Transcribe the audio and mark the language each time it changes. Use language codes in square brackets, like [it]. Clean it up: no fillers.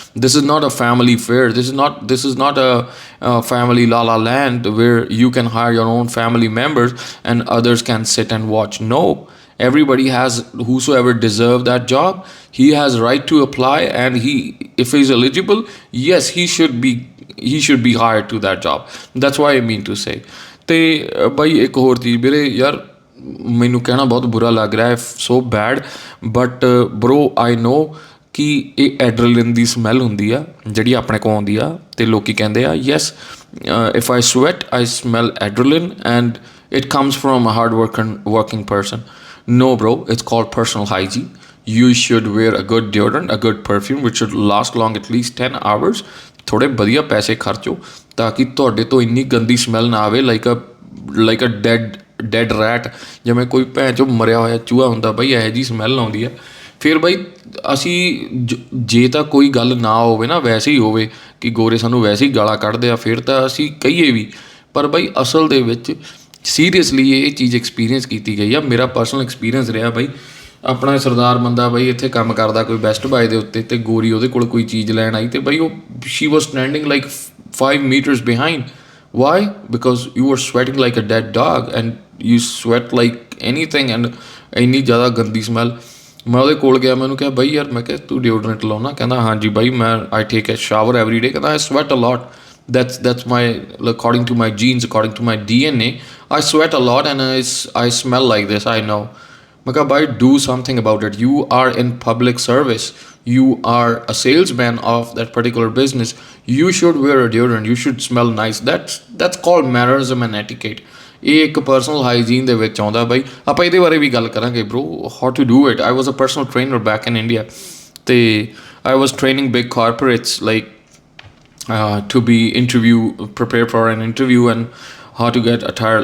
[en] This is not a family fair. This is not a family la la land where you can hire your own family members and others can sit and watch. No, everybody has, whosoever deserve that job, he has right to apply, and if he's eligible, yes, he should be hired to that job. That's what I mean to say. [pa] ਤੇ ਬਾਈ ਇੱਕ ਹੋਰ ਚੀਜ਼ ਵੀਰੇ, ਯਾਰ ਮੈਨੂੰ ਕਹਿਣਾ ਬਹੁਤ ਬੁਰਾ ਲੱਗ ਰਿਹਾ ਹੈ, [en] so bad, but bro I know [pa] ਕਿ ਇਹ ਐਡਰਲਿਨ ਦੀ ਸਮੈਲ ਹੁੰਦੀ ਆ ਜਿਹੜੀ ਆਪਣੇ ਕੋਲ ਆਉਂਦੀ ਆ, ਅਤੇ ਲੋਕ ਕਹਿੰਦੇ ਆ [en] Yes, if I sweat I smell adrenaline and it comes from a hard working person. No bro, it's called personal hygiene. You should wear a good deodorant, a good perfume which should last long at least 10 hours. [pa] ਥੋੜ੍ਹੇ ਵਧੀਆ ਪੈਸੇ ਖਰਚੋ ਤਾਂ ਕਿ ਤੁਹਾਡੇ ਤੋਂ ਇੰਨੀ ਗੰਦੀ smell ਨਾ ਆਵੇ, [en] like a dead rat, [pa] ਜਿਵੇਂ ਕੋਈ ਭੈਣ 'ਚੋਂ ਮਰਿਆ ਹੋਇਆ ਚੂਹਾ ਹੁੰਦਾ ਬਾਈ, ਇਹੋ ਜਿਹੀ ਸਮੈਲ ਆਉਂਦੀ ਆ। ਫਿਰ ਬਾਈ ਅਸੀਂ ਜੇ ਤਾਂ ਕੋਈ ਗੱਲ ਨਾ ਹੋਵੇ ਨਾ, ਵੈਸੇ ਹੀ ਹੋਵੇ ਕਿ ਗੋਰੇ ਸਾਨੂੰ ਵੈਸੇ ਹੀ ਗਾਲਾਂ ਕੱਢਦੇ ਆ, ਫਿਰ ਤਾਂ ਅਸੀਂ ਕਹੀਏ ਵੀ, ਪਰ ਬਾਈ ਅਸਲ ਦੇ ਵਿੱਚ ਸੀਰੀਅਸਲੀ ਇਹ ਚੀਜ਼ ਐਕਸਪੀਰੀਅੰਸ ਕੀਤੀ ਗਈ ਆ। ਮੇਰਾ ਪਰਸਨਲ ਐਕਸਪੀਰੀਅੰਸ ਰਿਹਾ ਬਾਈ, ਆਪਣਾ ਸਰਦਾਰ ਬੰਦਾ ਬਈ ਇੱਥੇ ਕੰਮ ਕਰਦਾ ਕੋਈ ਬੈਸਟ ਬਾਏ ਦੇ ਉੱਤੇ, ਤੇ ਗੋਰੀ ਉਹਦੇ ਕੋਲ ਕੋਈ ਚੀਜ਼ ਲੈਣ ਆਈ, ਤੇ ਬਈ ਉਹ [en] She was standing like 5 meters behind. Why? Because you were sweating like a dead dog and you sweat like anything and [pa] ਇੰਨੀ ਜ਼ਿਆਦਾ ਗੰਦੀ ਸਮੈਲ। ਮੈਂ ਉਹਦੇ ਕੋਲ ਗਿਆ, ਮੈਂ ਉਹਨੂੰ ਕਿਹਾ ਬਈ ਯਾਰ, ਮੈਂ ਕਿਹਾ ਤੂੰ ਡਿਓਡਰੈਂਟ ਲਾਉਣਾ? ਕਹਿੰਦਾ ਹਾਂਜੀ ਬਾਈ, ਮੈਂ [en] I take a shower every day. ਕਹਿੰਦਾ I sweat a lot, that's my, according to my genes, according to my DNA, I sweat a lot and I smell like this, I know। [pa] ਮੈਂ ਕਿਹਾ ਬਾਈ, [en] do something about it, you are in public service, you are a salesman of that particular business, you should wear a deodorant, you should smell nice, that's called mannerism and etiquette। [pa] ਇਹ ਇੱਕ personal hygiene ਦੇ ਵਿੱਚ ਆਉਂਦਾ ਬਾਈ। ਆਪਾਂ ਇਹਦੇ ਬਾਰੇ ਵੀ ਗੱਲ ਕਰਾਂਗੇ ਬਰੋ, [en] How to do it. I was a personal trainer back in India, ਅਤੇ I was training big corporates like to be prepare for an interview and how to get attire.